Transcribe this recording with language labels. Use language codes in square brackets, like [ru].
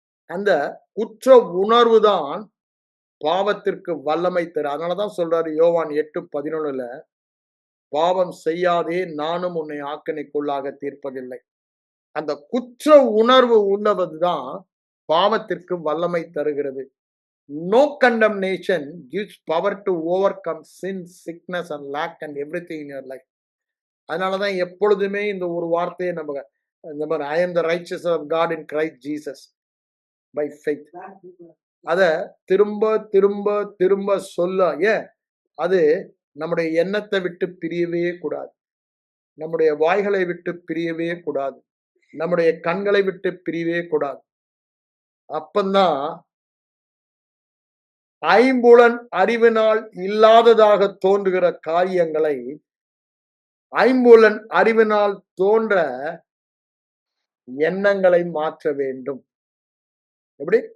[ta] அந்த குற்ற உணர்வு தான் பாவத்திற்கு வல்லமை தரும். அதனாலதான் சொல்றாரு யோவான் 8:11, பாவம் செய்யாதே, நானும் உன்னை ஆக்கினைக்குள்ளாக தீர்ப்பதில்லை. அந்த குற்ற உணர்வு உள்ளவதுதான் பாவத்திற்கு வல்லமை தருகிறது. [en] No condemnation gives power to overcome sin, sickness and lack and everything in your life. [ta] அதனாலதான் எப்பொழுதுமே இந்த ஒரு வார்த்தையை நம்ம இந்த மாதிரி [en] I am the righteousness of God in Christ Jesus by faith. [ta] அத திரும்ப திரும்ப திரும்ப சொல்ல, ஏன் அது நம்முடைய எண்ணத்தை விட்டு பிரியவே கூடாது, நம்முடைய வாய்களை விட்டு பிரியவே கூடாது, நம்முடைய கண்களை விட்டு பிரியவே கூடாது. அப்பந்தான் ஐம்புலன் அறிவினால் இல்லாததாக தோன்றுகிற காரியங்களை ஐம்புலன் அறிவினால் தோன்ற எண்ணங்களை மாற்ற வேண்டும். எப்படி?